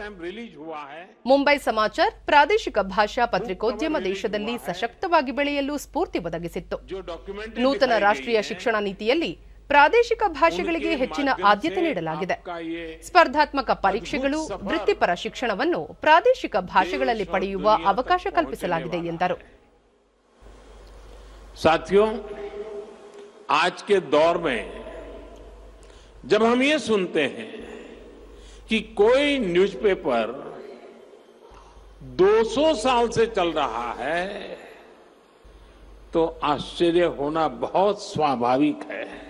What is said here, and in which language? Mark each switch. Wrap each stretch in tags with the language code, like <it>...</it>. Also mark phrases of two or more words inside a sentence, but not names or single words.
<kn>ಮುಂಬೈ ಸಮಾಚಾರ್ ಪ್ರಾದೇಶಿಕ ಭಾಷಾ ಪತ್ರಿಕೋದ್ಯಮ ದೇಶದಲ್ಲಿ ಸಶಕ್ತವಾಗಿ ಬೆಳೆಯಲು ಸ್ಫೂರ್ತಿ ಒದಗಿಸಿತ್ತು. ನೂತನ ರಾಷ್ಟ್ರೀಯ ಶಿಕ್ಷಣ ನೀತಿಯಲ್ಲಿ ಪ್ರಾದೇಶಿಕ ಭಾಷೆಗಳಿಗೆ ಹೆಚ್ಚಿನ ಆದ್ಯತೆ ನೀಡಲಾಗಿದೆ. ಸ್ಪರ್ಧಾತ್ಮಕ ಪರೀಕ್ಷೆಗಳು, ವೃತ್ತಿಪರ ಶಿಕ್ಷಣವನ್ನು ಪ್ರಾದೇಶಿಕ ಭಾಷೆಗಳಲ್ಲಿ ಪಡೆಯುವ ಅವಕಾಶ ಕಲ್ಪಿಸಲಾಗಿದೆ ಎಂದರು.</kn> <hi>साथियों, आज के दौर में जब हम ये सुनते हैं कि कोई न्यूज़पेपर 200 साल से चल रहा है, तो आश्चर्य होना बहुत स्वाभाविक है.</hi>